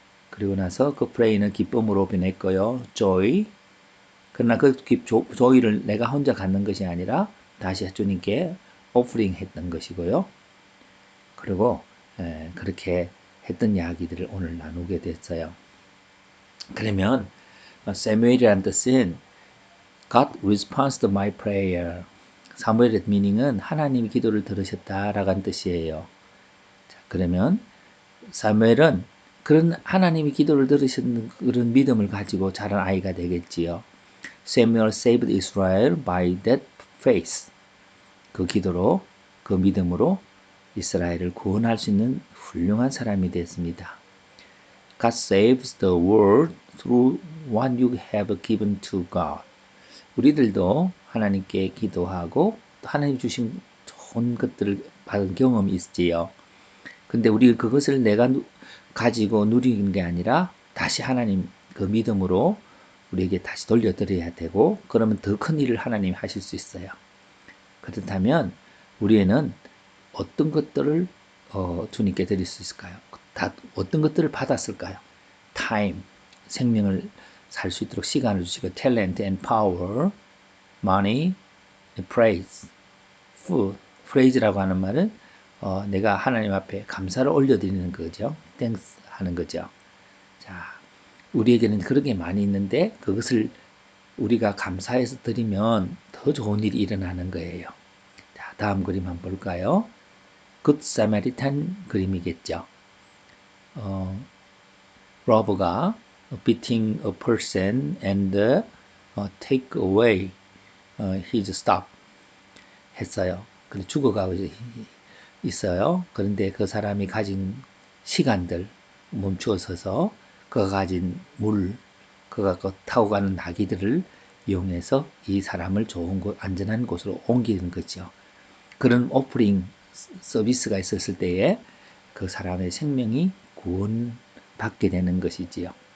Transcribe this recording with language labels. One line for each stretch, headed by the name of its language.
Korean: 그리고 나서 그 프레이는 기쁨으로 변했고요.
English: joy.
Korean: 그러나 그 joy를 내가 혼자 갖는 것이 아니라 다시 주님께 오프링 했던 것이고요. 그리고 그렇게 했던 이야기들을 오늘 나누게 됐어요. 그러면 사무엘이라는 뜻은
English: God responds to my prayer.
Korean: 사무엘의 미닝은 하나님이 기도를 들으셨다라는 뜻이에요. 자, 그러면 사무엘은 그런 하나님이 기도를 들으시는 그런 믿음을 가지고 자란 아이가 되겠지요.
English: Samuel saved Israel by that faith.
Korean: 그 기도로, 그 믿음으로 이스라엘을 구원할 수 있는 훌륭한 사람이 됐습니다.
English: God saves the world through what you have given to God.
Korean: 우리들도 하나님께 기도하고 하나님 주신 좋은 것들을 받은 경험이 있지요. 근데 우리 그것을 내가 가지고 누리는 게 아니라 다시 하나님 그 믿음으로 우리에게 다시 돌려드려야 되고 그러면 더 큰 일을 하나님이 하실 수 있어요. 그렇다면 우리에는 어떤 것들을 주님께 드릴 수 있을까요? 다 어떤 것들을 받았을까요?
English: time,
Korean: 생명을 살 수 있도록 시간을 주시고
English: talent and power, money, praise, food.
Korean: praise라고 하는 말은 내가 하나님 앞에 감사를 올려드리는 거죠. thanks 하는 거죠. 자, 우리에게는 그런 게 많이 있는데 그것을 우리가 감사해서 드리면 더 좋은 일이 일어나는 거예요. 자, 다음 그림 한번 볼까요? 굿 사마리탄 그림이겠죠.
English: 로버가 beating a person and take away his stuff 했어요.
Korean: 근데 죽어가고 있어요. 그런데 그 사람이 가진 시간들 멈추어 서서 그가 가진 물, 그가 타고 가는 나귀들을 이용해서 이 사람을 좋은 곳, 안전한 곳으로 옮기는 거죠. 그런 오프닝 서비스가 있었을 때에 그 사람의 생명이 구원받게 되는 것이지요.